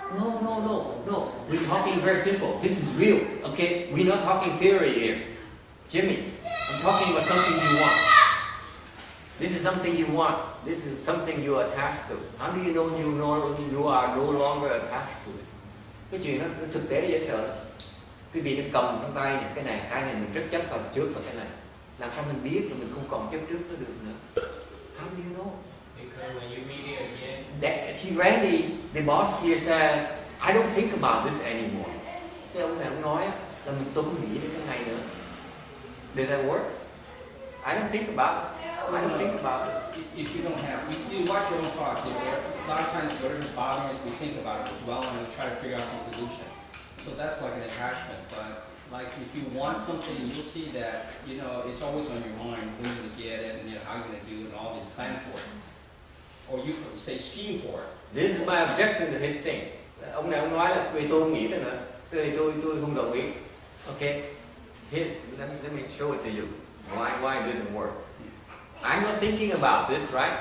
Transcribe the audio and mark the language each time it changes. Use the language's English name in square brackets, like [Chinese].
[English] No. We're talking very simple. This is real, okay? We're not talking theory here. Jimmy, I'm talking about something you want. This is something you want. This is something you are attached to. How do you know you are no longer attached to it? [Vietnamese] Cái chuyện đó thực tế dễ sợ. Quý vị đang cầm trong tay cái này mình rất chấp vào trước vào cái này. Làm sao mình biết là mình không còn chấp trước nó được nữa? [English] How do you know? Because when you meet it again. See, Randy, the boss here says, I don't think about this anymore. [Vietnamese] Cái ông này ông nói là tôi không nghĩ đến cái này nữa. [English] Does that work? I don't think about it. I don't think about it. If you don't have, you watch your own thoughts. A lot of times, whatever's bothering us, we think about it, we dwell on it, we try to figure out some solution. So that's like an attachment. But like if you want something, you'll see that it's always on your mind when you get it, and how you're gonna do it, and all the plan for it, or you could say scheme for it. This is my objection to his thing. [Vietnamese] Ông này ông nói là vì tôi không nghĩ tới nữa, tôi không đồng ý. [English] Okay, here, let me show it to you. Why it doesn't work? I'm not thinking about this, right?